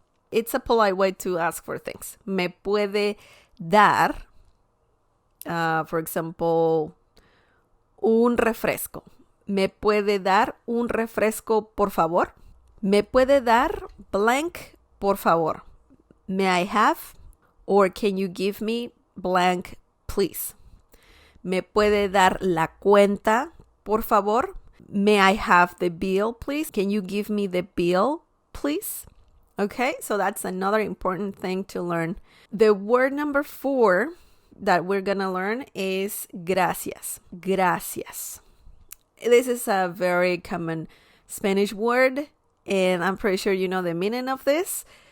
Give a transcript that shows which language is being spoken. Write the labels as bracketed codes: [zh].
[en] It's a polite way to ask for things. [es] Me puede dar, [en] for example, [es] un refresco. ¿Me puede dar un refresco, por favor? ¿Me puede dar blank, por favor? [en] May I have? Or can you give me blank, please? [es] ¿Me puede dar la cuenta, por favor? [en] May I have the bill, please? Can you give me the bill, please? Okay, so that's another important thing to learn. The word number 4 that we're gonna learn is gracias. Gracias. This is a very common Spanish word, and I'm pretty sure you know the meaning of this.